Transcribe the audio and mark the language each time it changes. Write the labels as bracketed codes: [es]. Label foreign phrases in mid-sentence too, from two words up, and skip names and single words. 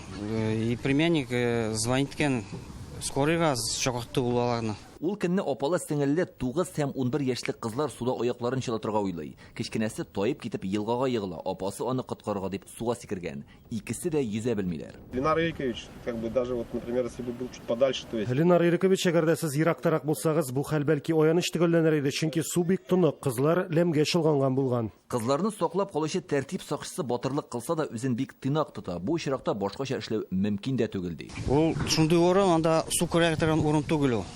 [ru] И племянник звонит [tt] икән скорыйга чакыртты улларны. Ул көнне апалы сеңелле 9 һәм 11 яшьлек кызлар суда аякларын чылатырга уйлый. Кичкенәсе таеп китеп елгага егыла. Апасы аны коткарырга дип суга сикергән. Икесе дә йөзә белмиләр. Ленар Ирикович, [ru] как бы даже вот, например, если бы был чуть подальше, то есть... [tt] Ленар Ирикович, әгәр дә сез ерактарак булсагыз, бу хәл бәлки аяныч төгәлләнер иде, чөнки су бик тонык, кызлар ләмгә чылганган булган. Кызларны саклап калучы тәртип сакчысы батырлык кылса да үзен бик тыйнак тота. Бу очракта башкача эшләү мөмкин дә түгел ди. Ул шундый урын, анда су күрә торган урын түгел ул.